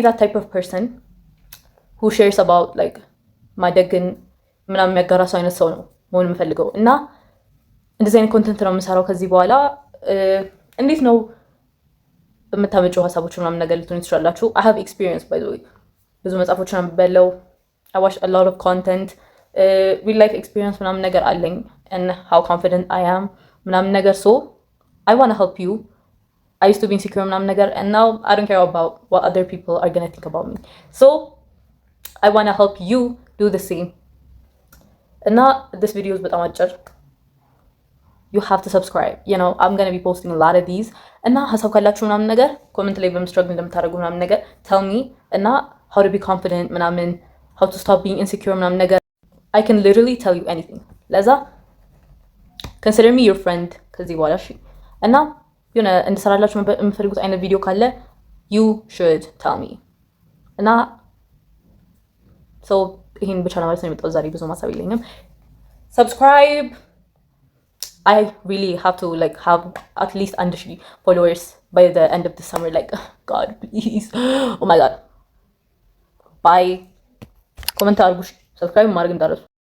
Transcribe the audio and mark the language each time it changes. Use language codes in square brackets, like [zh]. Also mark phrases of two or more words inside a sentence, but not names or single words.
[en] that type of person who shares about like [am] ማደግን ምናምን የሚያጋራ ሰው አይነት ሰው ነው መሆን የምፈልገው እና እንደዚህ አይነት ኮንተንት ነው የምሰራው ከዚህ በኋላ። እንዴት ነው የምታመጪው ሀሳቦች ምናምን ነገር ልትሆኑ ትችላላችሁ። [en] I have experience by the way [am] ብዙ መጽሐፎችን አንብቤያለሁ። [en] I watched a lot of content, real life experience [am] ምናምን ነገር አለኝ [en] and how confident I am [am] ምናምን ነገር [en] so I want to help you. I used to be insecure [am] ምናምን ነገር [en] and now I don't care about what other people are gonna think about me. So I want to help you do the same. [am] እና [en] this video is [am] በጣም አጭር. [en] You have to subscribe. You know, I'm gonna be posting a lot of these. [am] እና ሀሳብ ካላችሁ ምናምን ነገር ኮሜንት ላይ በምስትራግል እንደምታደርጉ ምናምን ነገር [en] tell me እና how to be confident ምናምን how to stop being insecure [am] ምናምን ነገር [en] I can literally tell you anything. [am] ለዛ [en] consider me your friend [am] ከዚህ በኋላ እሺ። እና የሆነ እንድሰራላችሁ የምፈልጉት አይነት ቪዲዮ ካለ [en] you should tell me [am] እና so ይሄን ብቻ ለማለት ነው የመጣሁት ዛሬ። ብዙ ማሳብ የለኝም። subscribe. [en] I really have to like have at least 1,000 followers by the end of the summer. Like God please. Oh my God. Bye. [am] ኮመንት አድርጉ፣ ሰብስክራይብ ማድረግ እንዳትረሱ።